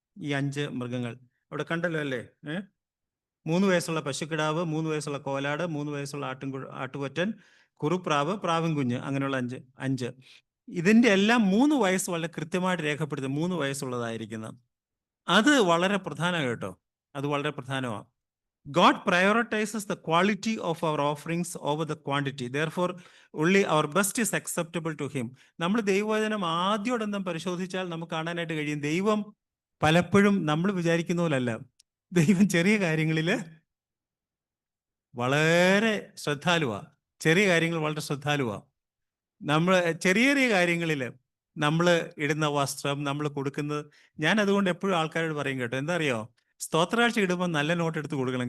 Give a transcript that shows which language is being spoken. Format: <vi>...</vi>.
<ml>ഈ 5 മൃഗങ്ങൾ അവിടെ കണ്ടല്ലോ അല്ലേ. 3 വയസ്സുള്ള പശുക്കിടാവ്, 3 വയസ്സുള്ള കോലാട്, 3 വയസ്സുള്ള ആട്ടുകൊറ്റൻ, കുറുപ്രാവ്, പ്രാവും കുഞ്ഞ്, അങ്ങനെയുള്ള 5. ഇതിൻ്റെ എല്ലാം 3 വയസ്സ് വളരെ കൃത്യമായിട്ട് രേഖപ്പെടുത്തി 3 വയസ്സുള്ളതായിരിക്കുന്നത്. അത് വളരെ പ്രധാനമാണ് കേട്ടോ. അത് വളരെ പ്രധാനമാണ്.</ml> <en>God prioritizes the quality of our offerings over the quantity. Therefore, only our best is acceptable to him.</en> <ml>നമ്മൾ ദൈവവചനം ആദ്യോടൊന്നും പരിശോധിച്ചാൽ നമുക്ക് കാണാനായിട്ട് കഴിയും, ദൈവം പലപ്പോഴും നമ്മൾ വിചാരിക്കുന്ന പോലല്ല. ദൈവം ചെറിയ കാര്യങ്ങളിൽ വളരെ ശ്രദ്ധാലുവാണ്. ചെറിയ കാര്യങ്ങൾ വളരെ ശ്രദ്ധാലുവാണ്. നമ്മൾ ചെറിയ കാര്യങ്ങളിൽ നമ്മൾ ഇടുന്ന വസ്ത്രം, നമ്മൾ കൊടുക്കുന്നത്, ഞാൻ അതുകൊണ്ട് എപ്പോഴും ആൾക്കാരോട് പറയും കേട്ടോ, എന്താ അറിയോ, സ്തോത്രാഴ്ച ഇടുമ്പോൾ നല്ല നോട്ട് എടുത്ത് കൊടുക്കണം.</ml>